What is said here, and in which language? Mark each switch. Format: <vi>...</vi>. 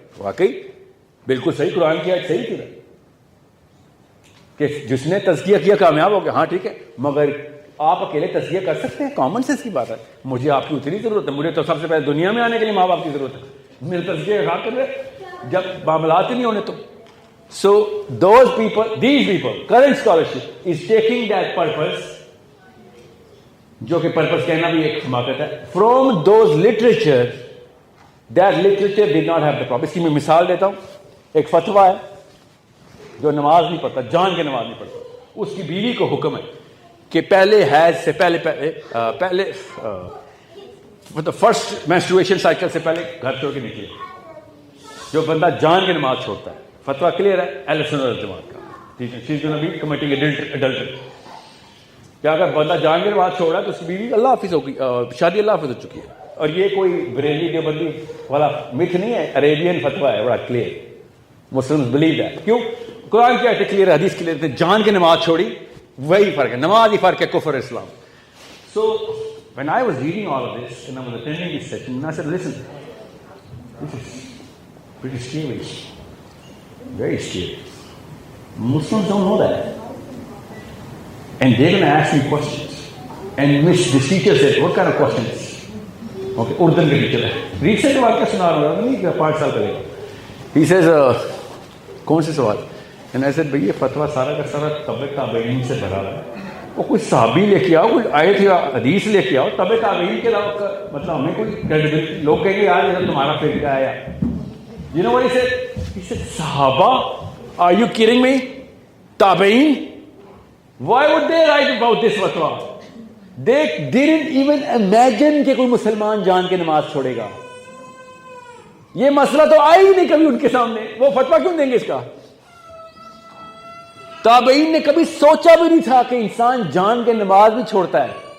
<ur>واقعی بالکل صحیح، قرآن کی آیت صحیح تھی کہ جس نے تزکیہ کیا کامیاب ہو گیا. ہاں ٹھیک ہے، مگر آپ اکیلے تزکیہ کر سکتے ہیں؟ کامن سینس کی بات ہے. مجھے آپ کی اتنی ضرورت ہے، مجھے تو سب سے پہلے دنیا میں آنے کے لیے ماں باپ کی ضرورت ہے. میرے تزکیہ کا کر رہے جب معاملات ہی نہیں ہونے تو.</ur> <en>So these people, current scholarship is taking that purpose,</en> <ur>جو کہ purpose کہنا بھی ایک حماقت ہے,</ur> <en>from those literature, that literature did not have the problem.</en> <ur>اس کی میں مثال دیتا ہوں. ایک فتویٰ ہے جو نماز نہیں پڑھتا، جان کے نماز نہیں پڑھتا، اس کی بیوی کو حکم ہے کہ پہلے حیض سے پہلے مطلب فرسٹ مینسٹرویشن سائیکل سے پہلے گھر چھوڑ کے نکلے. جو بندہ جان کے نماز چھوڑتا ہے، فتویٰ کلیئر ہے اہل سنت والجماعت کا، ٹھیک ہے.</ur> <en>She is gonna be committing adultery.</en> <ur>کیا اگر بندہ جان کے نماز چھوڑ رہا ہے تو اس کی بیوی اللہ حافظ ہوگی، شادی اللہ حافظ ہو چکی ہے. اور یہ کوئی بریلی دیوبندی والا متھ نہیں ہے، عربین فتویٰ ہے بڑا کلیئر.</ur> <en>Muslims believe that.</en> <ur>کیوں؟ قرآن کی آیت کلیئر ہے، حدیث کلیئر ہے. جان کے نماز چھوڑی وہی فرق ہے، نماز ہی فرق ہے کفر اسلام.</ur> <en>So when I was reading all of this and I was attending this session, I said, listen, this is pretty scary, very scary. Muslims don't know that, and they're going to ask me questions. And this teacher said, what kind of questions?</en> <ur>Okay, Urdu کے teacher ہے. Recent واقعہ سنا رہا ہوں، نہیں 5 سال پہلے.</ur> <en>He says,</en> <ur>کون سے سوال؟</ur> <en>And I said,</en> <ur>بھئی یہ فتویٰ سارا کا سارا تبع تابعین سے بھرا ہے. وہ کوئی صحابی لے کے آؤ، کوئی آیت یا حدیث لے کے آؤ، تبع تابعین کے علاوہ مطلب ہمیں کوئی کریڈیبلٹی. لوگ کہیں گے یار یہ تمہارا پھر کیا آیا.</ur> <en>You know what he said? He said,</en> <ur>صحابہ,</ur> <en>are you kidding me?</en> <ur>تابعین?</ur> <en>Why would they write about this fatwa? They didn't even imagine</en> <ur>کہ کوئی مسلمان جان کے نماز چھوڑے گا. یہ مسئلہ تو آئی ہی نہیں کبھی ان کے سامنے. وہ فتویٰ کیوں دیں گے اس کا؟ تابعین نے کبھی سوچا بھی نہیں تھا کہ انسان جان کے نماز بھی چھوڑتا ہے.</ur>